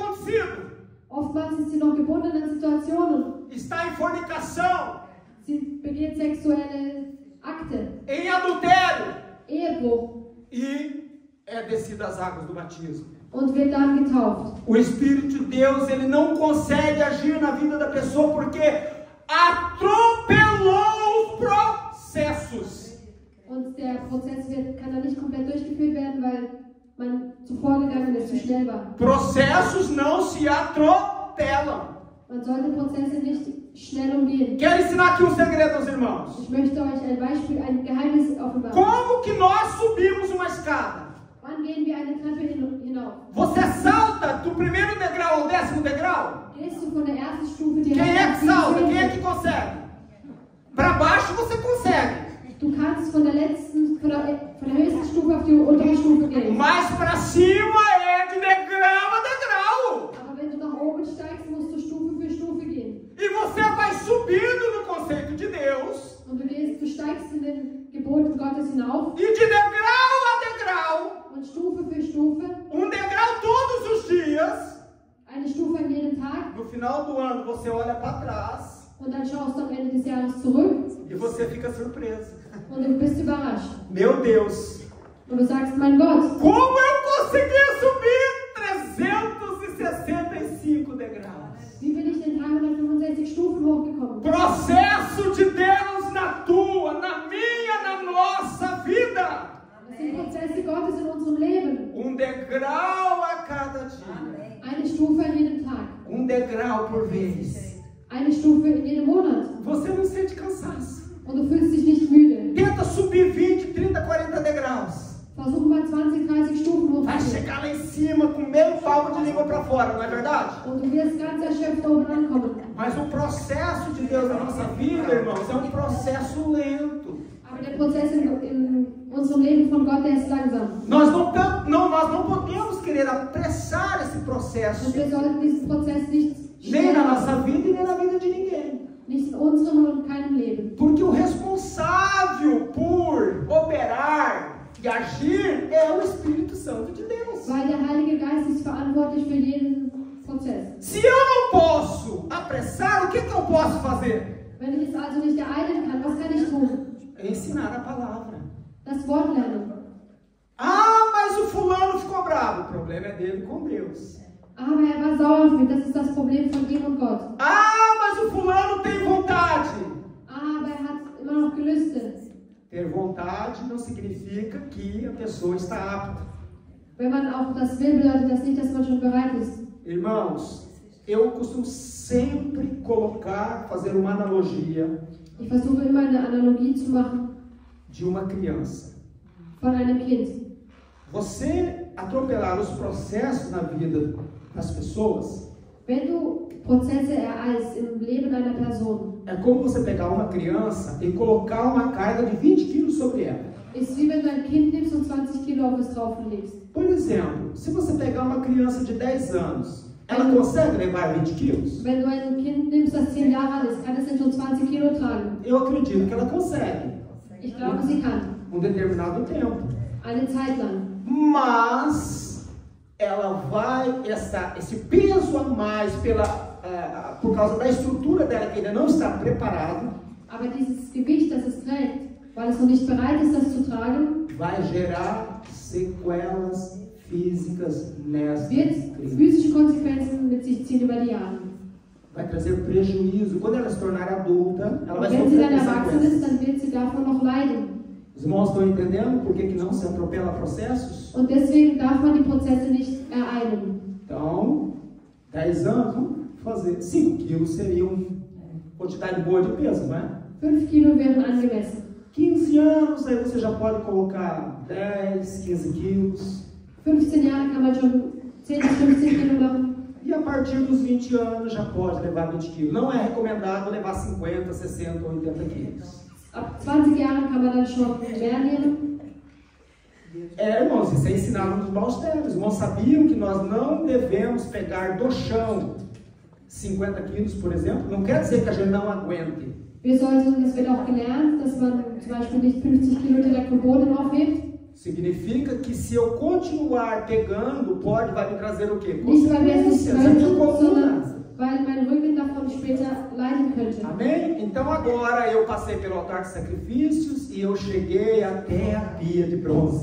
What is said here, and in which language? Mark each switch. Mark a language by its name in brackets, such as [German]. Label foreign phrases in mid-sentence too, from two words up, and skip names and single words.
[Portuguese] endurecido, [German] Oftmals ist sie noch gebunden in Situationen. [Portuguese] está em fornicação, [German] Sie begeht sexuelle Akte, [Portuguese] em adultério, [German] Ehebruch [Portuguese] e é descida às águas do batismo. [German] und wird dann getauft. [Portuguese] O Espírito de Deus, ele não consegue agir na vida da pessoa porque atropelou os processos. [German] Und der Prozess kann dann nicht komplett durchgeführt werden, weil man zuvor gegangen ist, zu schnell war. [Portuguese] Processos não se atropelam. [German] Man sollte Prozesse nicht schnell umgehen. [Portuguese] Quero ensinar aqui um segredo aos irmãos. [German] Ich möchte euch ein Beispiel, ein Geheimnis offenbaren. [Portuguese] Como que nós subimos uma escada? [German] Wann gehen wir eine Treppe hinauf? [Portuguese] Você salta do primeiro degrau ao 10º degrau? [German] Gehst du von der ersten Stufe [Portuguese] Quem [German] direkt [Portuguese] é [German] auf [Portuguese] que [German] die [Portuguese] salta? Quem é [German] zweite? [Portuguese] que consegue? Para baixo você consegue. [German] Du kannst von der höchsten Stufe auf die untere Stufe gehen. [Portuguese] Mas para cima é de degrau a degrau. [German] Aber wenn du nach oben steigst, musst du Stufe für Stufe gehen. [Portuguese] E você vai subindo no conceito de Deus. [German] Und du steigst in den Geboten Gottes hinauf. [Portuguese] E de degrau a degrau. [German] Und Stufe für Stufe. [Portuguese] Degrau todos os dias. [German] Eine Stufe an jedem Tag. [Portuguese] No final do ano você olha para trás. [German] Und dann schaust du am Ende des Jahres zurück. [Portuguese] E você fica surpreso. [German] Und du bist überrascht. [Portuguese] Meu Deus. [German] Und du sagst, mein Gott. [Portuguese] Como eu consegui subir 365 degraus? [German] Wie bin ich in 365 Stufen hochgekommen? [Portuguese] Processo de Deus na tua, na minha, na nossa vida. [German] Das sind Prozesse Gottes in unserem Leben. [Portuguese] Degrau a cada dia. [German] Eine Stufe an jedem Tag. [Portuguese] Degrau por vez. [German] Eine Stufe in jedem Monat. [Portuguese] Você não sente cansaço. [German] Und du fühlst dich nicht müde. [Portuguese] Tenta subir 20, 30, 40 degraus. [German] Versuch mal 20, 30 Stufen [Portuguese] Vai [German] hochzugehen. [Portuguese] chegar lá em cima com meio palmo de língua para fora, não é verdade? [German] Und du wirst ganz erschöpft oben ankommen. [Portuguese] Mas o processo de Deus na nossa vida, irmãos, é um processo lento. [German] Aber der Prozess in unserem Leben von Gott, der ist langsam. [Portuguese] Nós não podemos querer apressar esse processo. [German] Und wir sollten diesen Prozess nicht [Portuguese] Nem na [German] schnell [Portuguese] nossa vida e nem na vida de ninguém. [German] nicht in unserem und keinem Leben. [Portuguese] Porque o responsável por operar e agir é o Espírito Santo de Deus. [German] Weil der Heilige Geist ist verantwortlich für jeden Prozess. [Portuguese] Se eu não posso apressar, o que eu posso fazer? [German] Wenn ich es also nicht ereilen kann, was kann ich tun? [Portuguese] Ensinar a palavra. [German] Das Wort lernen. [Portuguese] Ah, mas o fulano ficou bravo. O problema é dele com Deus. [German] Aber er war sauer auf mich, das ist das Problem von ihm und Gott. [Portuguese] Ah, mas o fulano tem vontade. [German] Aber er hat immer noch gelüstet. [Portuguese] Ter vontade não significa que a pessoa está apta. [German] Wenn man auch das will, bedeutet das nicht, dass man schon bereit ist. [Portuguese] Irmãos, eu costumo sempre fazer uma analogia [German] Ich versuche immer eine Analogie zu machen [Portuguese] de uma criança. [German] von einem Kind. [Portuguese] Você atropelar os processos na vida das pessoas [German] Wenn du Prozesse ereilst im Leben einer Person, [Portuguese] é como você pegar uma criança e colocar uma carga de 20 quilos sobre ela. [German] ist wie wenn du ein Kind nimmst und 20 Kilo auf es drauflegst. [Portuguese] Por exemplo, se você pegar uma criança de 10 anos, ela consegue levar 20 quilos? [German] Wenn du ein Kind nimmst, das 10 Jahre alt ist, kann es denn schon 20 Kilo tragen? [Portuguese] Eu acredito que ela consegue. [German] Ich glaube, sie kann. [Portuguese] Determinado tempo. [German] Eine Zeit lang. [Portuguese] Mas ela vai, esse peso a mais por causa da estrutura dela que ainda não está preparado, [German] Aber dieses Gewicht, das es trägt, weil es noch nicht bereit ist, das zu tragen, [Portuguese] vai gerar sequelas físicas nessa [German] wird [Portuguese] criança. [German] physische Konsequenzen mit sich ziehen über die Jahre. [Portuguese] Vai trazer prejuízo. Quando ela se tornar adulta, ela vai [German] Und wenn sie dann [Portuguese] sofrer [German] erwachsen ist, [Portuguese] consequências. [German] dann wird sie davon noch leiden. [Portuguese] Os irmãos estão entendendo por que não se atropela processos? [German] Und deswegen darf man die Prozesse nicht ereilen. [Portuguese] Então, 10 anos, vamos fazer. 5 quilos seria uma quantidade boa de peso, não é? [German] 5 Kilo wären angemessen. [Portuguese] 15 anos, aí você já pode colocar 10, 15 quilos. [German] 15 Jahre kann man schon 10 bis 15 Kilo machen. [Portuguese] E a partir dos 20 anos já pode levar 20 quilos. Não é recomendado levar 50, 60 ou 80 quilos. [German] Ab 20 Jahren kann man dann schon mehr nehmen. [Portuguese] Irmãos, isso é ensinado nos maustérios. Os irmãos sabiam que nós não devemos pegar do chão 50 quilos, por exemplo. Não quer dizer que a gente não aguente. [German] Das wird auch gelernt, dass man zum Beispiel nicht 50 Kilo direkt vom Boden aufhebt. [Portuguese] Significa que se eu continuar pegando, vai me trazer o quê? [German] Nicht, weil wir es nicht [Portuguese] Consequências, aqui [German] könnten, [Portuguese] como [German] sondern weil mein Rücken davon später leiden könnte. [Portuguese] Amém? Então agora eu passei pelo altar de sacrifícios e eu cheguei até a pia de bronze.